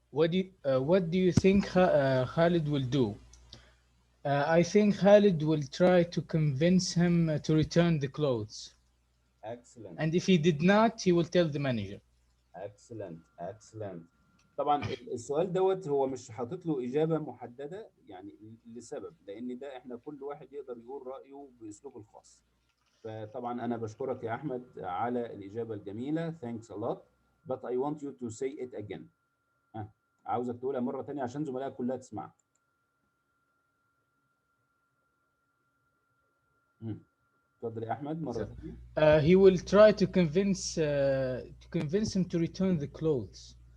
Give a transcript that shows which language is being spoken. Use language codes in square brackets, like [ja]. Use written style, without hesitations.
[en] What do you think Khalid will do? I think Khalid will try to convince him to return the clothes. excellent. And if he did not, he will tell the manager. excellent. [ar] طبعا السؤال دوت هو مش حاطط له إجابة محددة، يعني لسبب، لأن ده احنا كل واحد يقدر يقول رأيه بأسلوبه الخاص. فطبعا أنا بشكرك يا أحمد على الإجابة الجميلة. [en] thanks a lot but I want you to say it again. [ar] عاوزك تقولها مرة تانية عشان زملائك كلها تسمعها. اتفضل يا أحمد مرة تانية. [en] He will try to convince him to return the clothes.